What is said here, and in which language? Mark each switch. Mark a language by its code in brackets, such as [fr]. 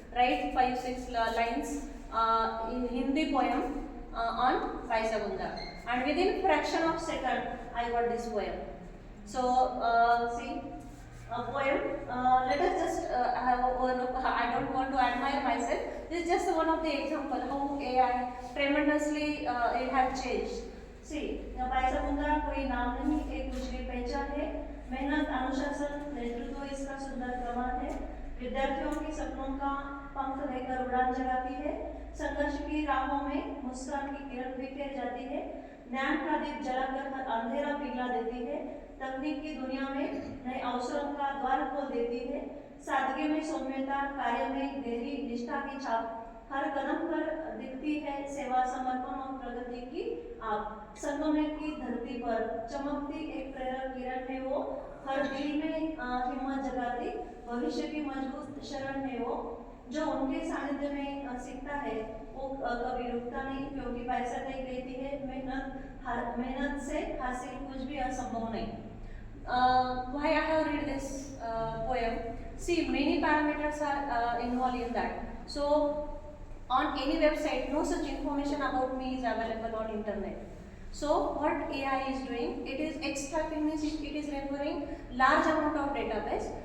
[en] Write 5-6 lines in Hindi poem on Raisa Gunda, and within fraction of second I got this poem. So see. Poem. Let us just have a look. I don't want to admire myself. This is just one of the example how AI tremendously it has changed. [hi] See, पैसा मुद्रा कोई नाम नहीं, एक उजली पहचान है, मेहनत, अनुशासन, नेतृत्व इसका सुंदर प्रमाण है, विद्यार्थियों की सपनों का पंख लेकर उड़ान जगाती है, संघर्ष की राहों में मुस्कान की किरण बिखेर जाती है, ज्ञान का दीप जलाकर हर अंधेरा पिघला देती है, तकनीक की दुनिया में नए अवसरों का द्वार खोल देती है, सादगी में सौम्यता, कार्य में गहरी निष्ठा की छाप, हर कदम पर दिखती है सेवा, समर्पण और प्रगति की आप, संगमने की धरती पर चमकती एक प्रेरक किरण है वो, हर दिल में हिम्मत जगाती भविष्य की मजबूत शरण है वो, जो उनके सानिध्य में सीखता है वो कभी रुकता नहीं, क्योंकि पैसा नहीं देती है मेहनत से हासिल कुछ भी असंभव नहीं. [en] Why I have read this poem? See, many parameters are involved in that. So on any website, no such information about me is available on internet. So what AI is doing, it is extracting means it is referring large amount of database.